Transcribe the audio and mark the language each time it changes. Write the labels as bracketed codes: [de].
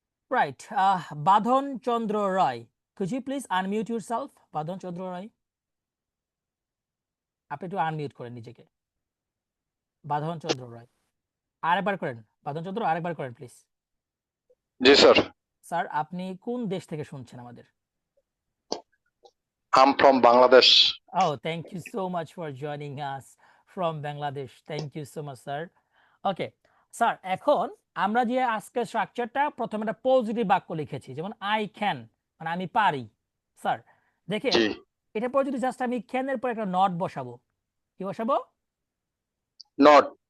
[bn] Right, বাঁধন চন্দ্র রায়, [en] could you please unmute yourself? [bn] বাঁধন চন্দ্র রায়, আপনি একটু আনমিউট করেন নিজেকে। বাঁধন চন্দ্র রায়, আরেকবার করেন। বাঁধন চন্দ্র, আরেকবার করেন প্লিজ। জি স্যার, স্যার, আপনি কোন দেশ থেকে শুনছেন আমাদের? [en] I'm from Bangladesh. Oh, thank you so much for joining us from Bangladesh. Thank you so much, sir. [bn] Okay, sir, এখন আমরা যে আজকের স্ট্রাকচারটা প্রথমে একটা পজিটিভ বাক্য লিখেছি, যেমন [en] I can, [bn] মানে আমি পারি। স্যার দেখেন, জি, এটা পর যদি জাস্ট আমি ক্যানের পর একটা নট বসাবো, কি বসাবো? নট,